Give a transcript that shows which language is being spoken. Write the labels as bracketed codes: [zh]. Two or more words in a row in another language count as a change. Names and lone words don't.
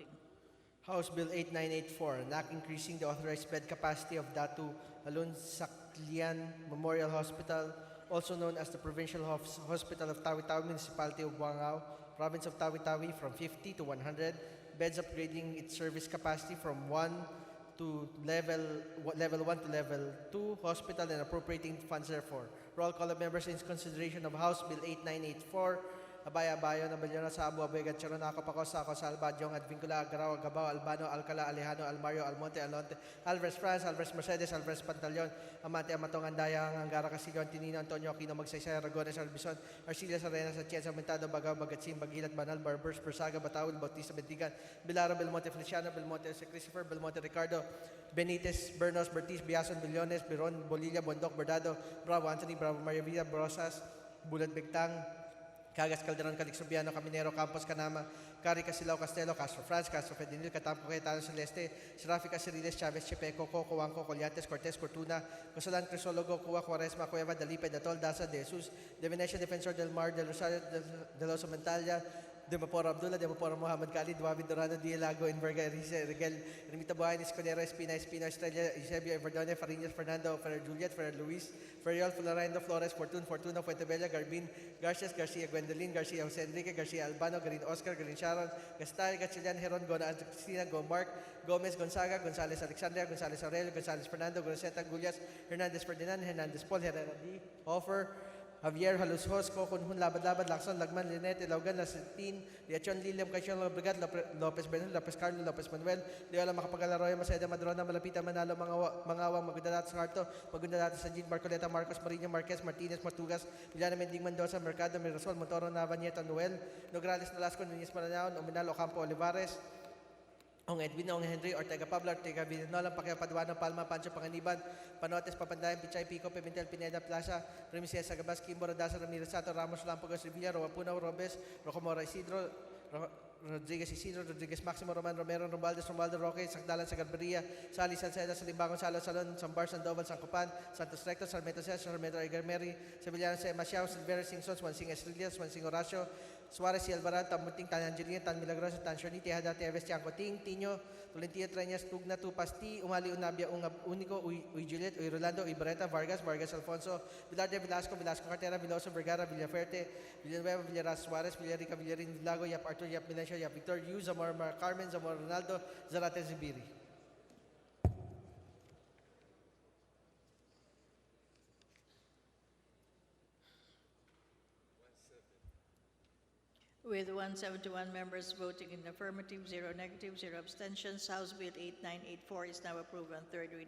[en] House Bill 8984, an act increasing the authorized bed capacity of Datu Alun Saklian Memorial Hospital, also known as the Provincial Hospital of Tawi-Tawi, Municipality of Buangao, Province of Tawi-Tawi, from 50 to 100, beds upgrading its service capacity from level 1 to level 2 hospital and appropriating funds therefore. Roll call of members in consideration of House Bill 8984, Abaya, Abayo, Nabellona, Sabo, Abuega, Charon, Acopacosa, Acosalba, Jong, Advincula, Garao, Gabao, Albano, Alcala, Alejano, Almario, Almonte, Alonte, Alvarez Franz, Alvarez Mercedes, Alvarez Pantaleon, Amante, Amatong, Andaya, Angara, Castillo, Antonino, Antonio, Aquino, Magsaysay, Aragones, Albizon, Arcilia, Arenas, Atienza, Aumentado, Bagao, Bagatsim, Bagilat, Banal, Barbers, Persaga, Batawil, Bautista, Bentigan, Bilaro, Belmonte, Feliciano, Belmonte, Christopher, Belmonte, Ricardo, Benitez, Bernos, Bertiz, Biason, Billones, Biron, Bolilla, Bondoc, Bordado, Bravo, Anthony, Bravo, Maria Vida, Brosas, Bulat Bigtang, Cagas Calderon, Calix Rubiano, Caminero, Campos, Canama, Cari, Casilao, Castelo, Castro Franz, Castro Fedinil, Catampo, Cayetano, Celeste, Serafi, Casiriles, Chavez, Chepeco, Coco, Wangco, Colyantes, Cortez, Cortuna, Cosalan, Crisologo, Cuba, Cuaresma, Cueva, Dalipe, Datol, Daza, De Jesus, De Venecia, Defensor del Mar, De Rosario, De los Mentalia, De Maporo Abdullah, De Maporo Muhammad Khalid, David Dorado, Di Lago, Enverga, Rigel, Ermita Buhain, Esconero, Espina, Estrella, Eusebio, Everdone, Farinas, Fernando, Ferrer Juliet, Ferrer Luis, Ferriol, Florendo, Flores, Fortuna, Fuentebella, Garbin, Garcias, Garcia, Gwendolyn, Garcia, Jose Enrique, Garcia Albano, Garin Oscar, Garin Sharon, Gastay, Gatchilian, Heron, Gona, Cristina, Go Mark, Gomez, Gonzaga, Gonzales Alexandria, Gonzales Aurelio, Gonzales Fernando, Goroseta, Gullias, Hernandez Ferdinand, Hernandez Paul, Herrera D, Offer, Javier Halushos, Kokunhun, Labad, Lacson, Lagman, Linete, Laugan, Lasentin, Liachon, Liliam, Cayon, Lobrigat, Lopez Bernal, Lopez Carlos, Lopez Manuel, Leola Makapagalaroy, Maseda, Madrona, Malapita, Manalo, Mangawang, Magundadat sa Harto, Magundadat sa Jean, Marcoleta, Marcos, Marino, Marquez, Martinez, Martugas, Villana Mending Mendoza, Mercado, Mirasol, Montoro, Navanieta, Noel, Nograles, Nolasco, Nunez Maranao, Ominal, Ocampo, Olivares, Ong Edwin, Ong Henry, Ortega Pablo, Ortega Villanola, Pacquiao Paduano, Palma, Pancho Panganiban, Panotes, Papandayan, Pichay, Pico, Pimentel, Pineda, Plaza, Premises, Sagabas, Kimbo, Rodasa, Ramirez, Sato, Ramos, Lampogos, Revilla, Roa Puno, Robes, Rocomora, Isidro, Rodriguez, Maximo, Roman, Romero, Romualdo, Roque, Sagdalan, Sagarberia, Sali, Salceda, Salimbangon, Salo, Salon, Sambar, Sandoval, Sancopan, Santos Recto, Sarmiento Cesar, Sarmiento Igarmeri, Sevillano, Masiao, Silvera, Singson, Swansing Estrellas, Swansing Horacio, Suarez y Alvarado, Tamunting, Tan Angelina, Tan Milagroso, Tan Shorniti, Hadate, Aves, Tiangcoting, Tino, Tolentino, Treñas, Tugna, Tupasti, Umali, Unabia, Unico, Uy Juliet, Uy Rolando, Uy Barreta, Vargas, Alfonso, Vilar de Velasco, Cartera, Viloso, Vergara, Villaferte, Villanueva, Villaras, Suarez, Villarica, Villarin, Lago, Yap Artur, Yap Milencio, Yap Victor, Yu, Zamor, Carmen, Zamor Ronaldo, Zarate, Zibiri. With 171 members voting in the affirmative, 0 negative, 0 abstentions, House Bill 8984 is now approved on third reading.